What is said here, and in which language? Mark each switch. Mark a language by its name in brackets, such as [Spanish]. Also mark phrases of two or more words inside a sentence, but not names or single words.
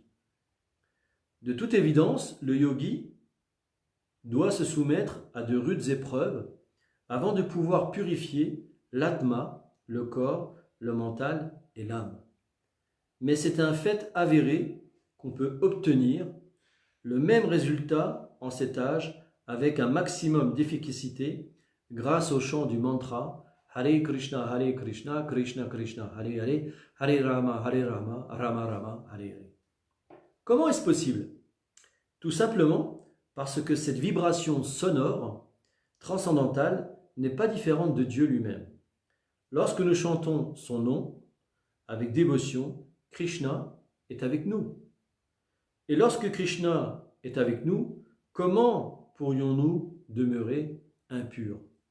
[French] De toute évidence, le yogi doit se soumettre à de rudes épreuves avant de pouvoir purifier l'atma, le corps, le mental et l'âme. Mais c'est un fait avéré qu'on peut obtenir le même résultat en cet âge avec un maximum d'efficacité grâce au chant du mantra [Sanskrit] हरे कृष्ण कृष्ण कृष्ण हरे हरे हरे राम राम राम हरे हरे. [French] Comment est-ce possible? Tout simplement parce que cette vibration sonore transcendantale n'est pas différente de Dieu lui-même. Lorsque nous chantons son nom avec dévotion, Krishna est avec nous. Et lorsque Krishna est avec nous, comment pourrions-nous demeurer impurs?